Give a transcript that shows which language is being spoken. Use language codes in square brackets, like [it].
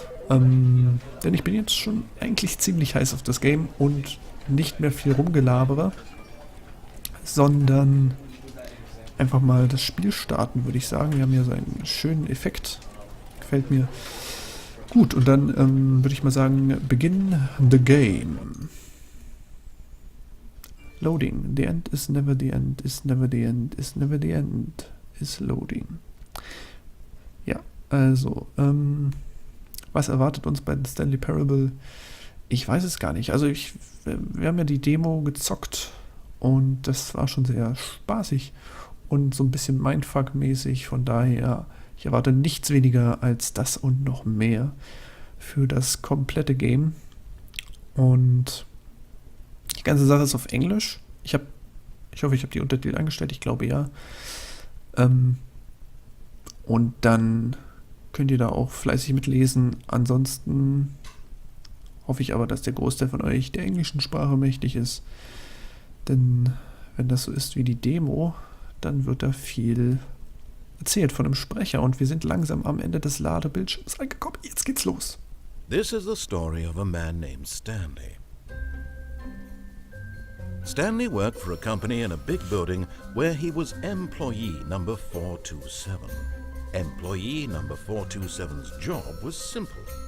[de] Denn ich bin jetzt schon eigentlich ziemlich heiß auf das Game und nicht mehr viel rumgelabere, sondern einfach mal das Spiel starten, würde ich sagen. Wir haben hier so einen schönen Effekt. Gefällt mir. Gut, und dann würde ich mal sagen, [en] begin the game. Loading. The end is never the end, is never the end, is never the end, is loading. [de] Ja, also, was erwartet uns bei The Stanley Parable? Ich weiß es gar nicht. Also wir haben ja die Demo gezockt und das war schon sehr spaßig und so ein bisschen Mindfuck-mäßig, von daher... Ich erwarte nichts weniger als das und noch mehr für das komplette Game. Und die ganze Sache ist auf Englisch. Ich hoffe, ich habe die Untertitel angestellt. Ich glaube ja. Und dann könnt ihr da auch fleißig mitlesen. Ansonsten hoffe ich aber, dass der Großteil von euch der englischen Sprache mächtig ist. Denn wenn das so ist wie die Demo, dann wird da viel erzählt von einem Sprecher und wir sind langsam am Ende des Ladebildschirms angekommen. Jetzt geht's los. [en] This is the story of a man named Stanley. Stanley worked for a company in a big building where he was employee number 427. Employee number 427's job was simple.